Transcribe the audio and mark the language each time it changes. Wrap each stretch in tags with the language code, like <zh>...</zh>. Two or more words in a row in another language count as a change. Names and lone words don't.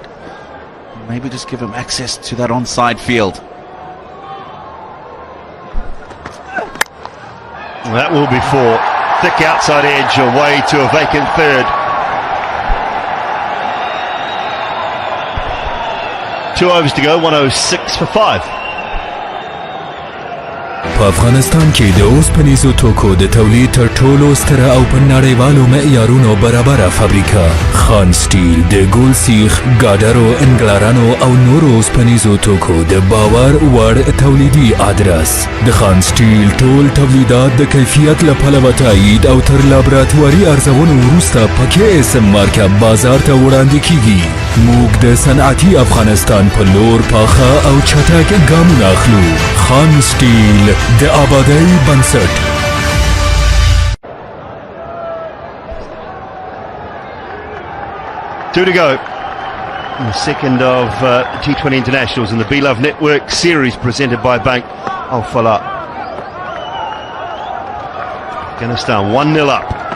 <en>Maybe just give him access to that onside field. That will be 4. Thick outside edge away to a vacant third. 2 overs to go, 106 for 5.</en> <ps>په افغانستان کې د اوسپنیزو توکو د تولید تر ټولو ستره او په نړیوالو معیارونو برابره فابریکه خان سټیل د ګول سیخ ګاډرو انګلرانو او نورو اوسپنیزو توکو د باور وړ تولیدي ادرس د خان سټیل ټول تولیدات د کیفیت له پلوه تایید او تر لابراتواري ارزونو وروسته په KSM مارکه بازار ته وړاندې کیږي. موږ د صنعتي افغانستان په لور پاخه او چټک ګامونه اخلو. خان سټیل د آبادۍ بنسټ.</ps> <en>Two to go. The second of T20 Internationals in the Beloved Network series presented by Bank Al Fallah. Afghanistan 1-0 up.</en>